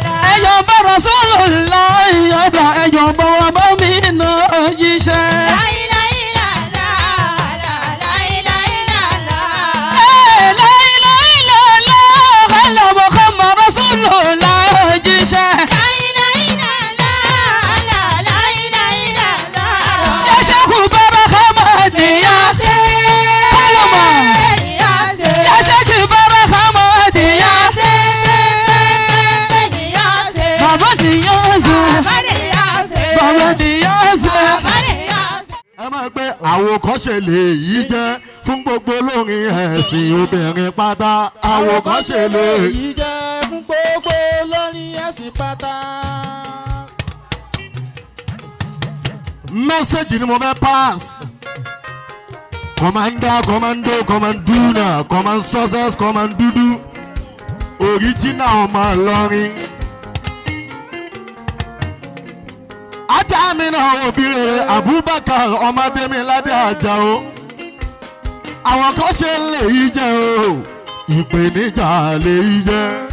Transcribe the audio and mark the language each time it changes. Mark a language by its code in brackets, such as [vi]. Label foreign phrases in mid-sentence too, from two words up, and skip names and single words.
[yo] Ẹ yọ̀ bá Rasulullah, ọ̀dà ẹ yọ̀ bá wa bá mi náà jíṣẹ́. Ẹ [ar] لا إله إلا الله الله محمد رسول الله [yo] jíṣẹ́. Ya Sheikh Barhama Niasse. Ya Sheikh Barhama Niasse. Baba Niasse. Baba Niasse. Ẹ máa gbé àwòkọ́ṣe lè yí jẹ́. Fún gbogbo olórin ẹ̀sìn obìnrin pátá, àwòkọ́ṣe lè. Àwòkọ́ṣe lè yí jẹ́ fún gbogbo olórin ẹ̀sìn pátá. Message ni mo fẹ́ pass. [en] Commander, commando, commanduna, command success, commandudu. [yo] Original ọmọ Ìlọrin. Ajá mi náà òbí rere Abubakar Ọmọdémiládé Àjàó. Àwọn kan ṣe ń lè yí jẹ o, ìpèníjà lè yí jẹ.